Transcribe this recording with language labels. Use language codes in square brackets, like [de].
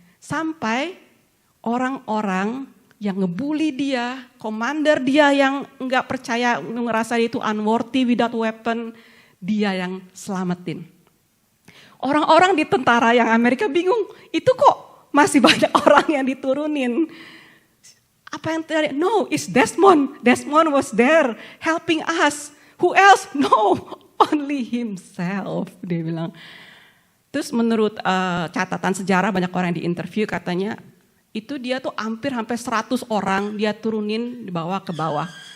[id] Sampai orang-orang yang ngebully dia, komander dia yang nggak percaya, ngerasa dia itu [en] unworthy without weapon, [id] dia yang selamatin. Orang-orang di tentara yang Amerika bingung, itu kok masih banyak orang yang diturunin. Apa yang terjadi? [en] No, it's Desmond. Desmond was there helping us. Who else? No, only himself, [id] dia bilang. Terus menurut catatan sejarah banyak orang yang diinterview katanya, itu dia tuh hampir 100 orang dia turunin dibawa ke bawah.